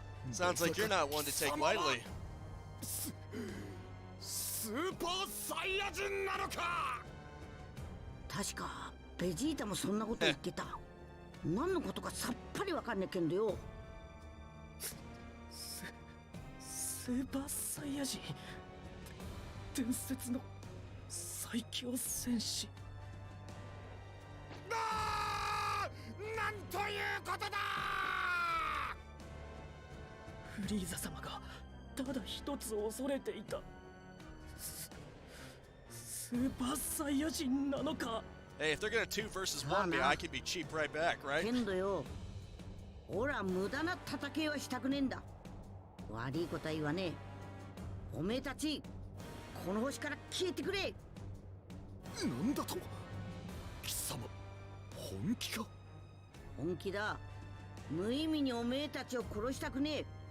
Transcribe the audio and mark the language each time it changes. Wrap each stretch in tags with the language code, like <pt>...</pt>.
<en>Sounds like you're not one to take lightly.</en> <ja>スーパーサイヤ人なのか。確かベジータもそんなこと言ってた何のことかさっぱりわかんねえけんどよスーパーサイヤ人伝説の最強戦士なんということだ。フリーザ様がただ一つ恐れていたスーパーサイヤ人なのか。</ja> <en>Hey, if they're gonna 2 versus 1 me, I can be cheap right back, right?</en> <ja>けんどよほら無駄な戦いはしたくねえんだ悪いことは言わねえおめえたちこの星から消えてくれなんだと貴様本気か。本気だ無意味におめえたちを殺したくねえ</ja>